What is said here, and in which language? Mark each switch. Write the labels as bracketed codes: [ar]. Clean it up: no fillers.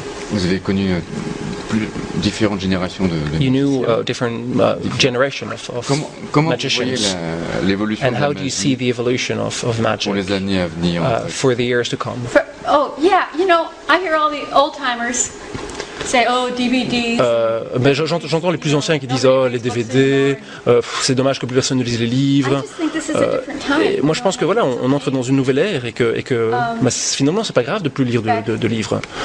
[fr] Vous avez connu différentes générations de [en] You knew different generation of magicians. [fr] L'évolution [en] And how do you see the evolution of magic [fr] pour les années à venir [en] for the years to come? Oh yeah, you know, I hear all the old timers say, oh, DVDs. [fr] Mais j'entends les plus anciens qui disent oh les DVD, c'est dommage que plus personne ne lise les livres. Et moi je pense que voilà, on entre dans une nouvelle ère et que finalement c'est pas grave de plus lire de livres.